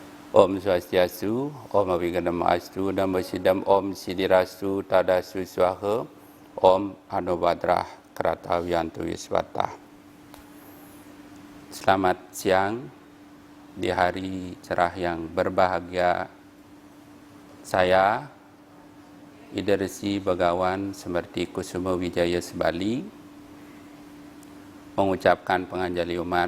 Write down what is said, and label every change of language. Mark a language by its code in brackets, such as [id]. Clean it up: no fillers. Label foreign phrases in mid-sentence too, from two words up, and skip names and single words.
[sa] Om Swastiastu, Om Abhigadamastu, Namo Siddham, Om Siddhirastu, Tadastu Swaha, Om Anubadrah Kratawiyantu Wiswata. [id] Selamat siang di hari cerah yang berbahagia. Saya, Idarsi Bagawan Semerti Kusuma Wijaya Sebali, mengucapkan penganjali umat.